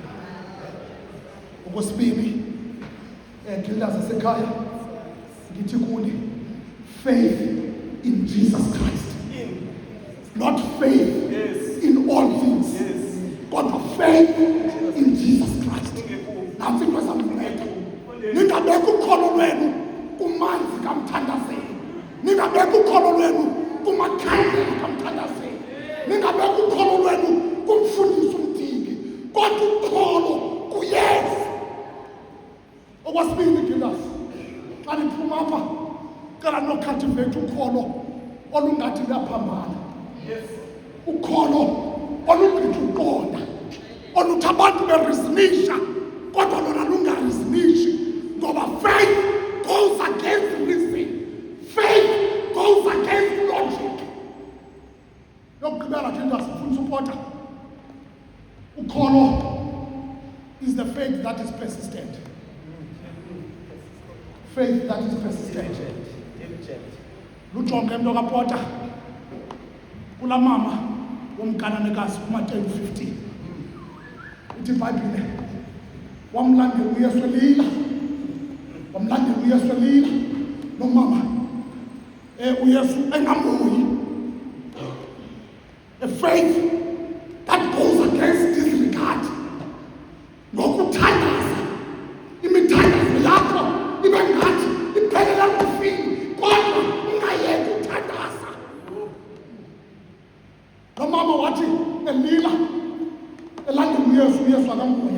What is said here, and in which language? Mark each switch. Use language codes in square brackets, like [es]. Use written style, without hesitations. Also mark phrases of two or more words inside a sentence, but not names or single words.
[xh] Okwesibili Kindas esekhaya ndithi kuni [en] faith in Jesus Christ, not faith in all things, [xh] kodwa [en] faith in Jesus Christ. [xh] Nansi into ezamnceda, ningabeka ukholo lwenu kumanzi kamthandazeli, ningabeka ukholo lwenu kumakhandlela kamthandazeli, ningabeka ukholo lwenu kumfundisi umdiki, kodwa ukholo kuYesu. Okwesibili Kindas, xa niphuma apha cela nocultivate ukholo olungathi luyaphambana, ukholo olugqithi uqonda, oluthi abantu bereasonisha kodwa lona lungareasonishi, ngoba [en] faith goes against reason, faith goes against logic. [xh] Yokugqibela Kindas ufuna usupota, ukholo [en] is the faith that is persistent. Faith that is persistent. [xh] Lujonge mntu kapota kula mama womkananekazi kuMateyu 15. Uthi iBhayibhile wamlandela uYesu elila, wamlandela uYesu elila nomama uYesu engamuyi. [en] A faith that goes against disregard, [xh] ngokuthandaza imithandazo yakho ibe ngathi iphelela kufini, kodwa ungayeki uthandaza. Lo mama wathi elila elandela uYesu, uYesu akambuya.